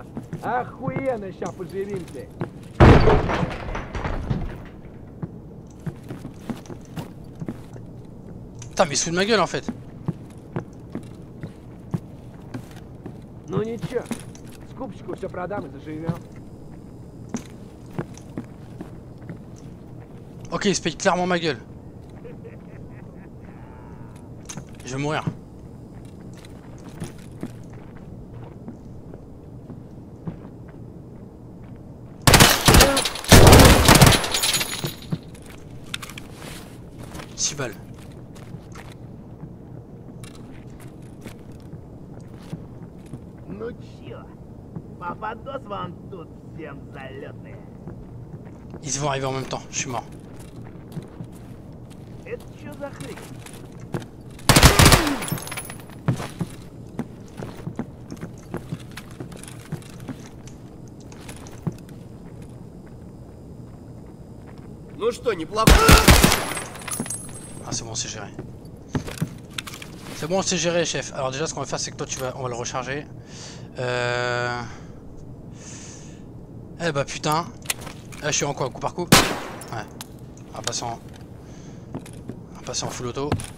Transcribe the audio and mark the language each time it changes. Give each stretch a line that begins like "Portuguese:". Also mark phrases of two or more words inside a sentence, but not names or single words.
Russian: Охуенно, сейчас поживимся.
French: Putain, mais sous de ma gueule en fait.
Russian: Ну ничего, скупщику все продам и заживем.
French: Ok, il se paye clairement ma gueule. Je vais mourir. Balles.
Russian: Ну чё, попадос вам тут всем залетные.
French: Ils vont arriver en même temps, je suis mort.
Russian: Это чё за хрень? Ну что, неплохо?
French: Ah c'est bon, c'est géré. C'est bon, c'est géré, chef. Alors déjà, ce qu'on va faire, c'est que toi, on va le recharger. Eh bah putain. Là, je suis en quoi, coup par coup? Ouais. On va passer en full auto.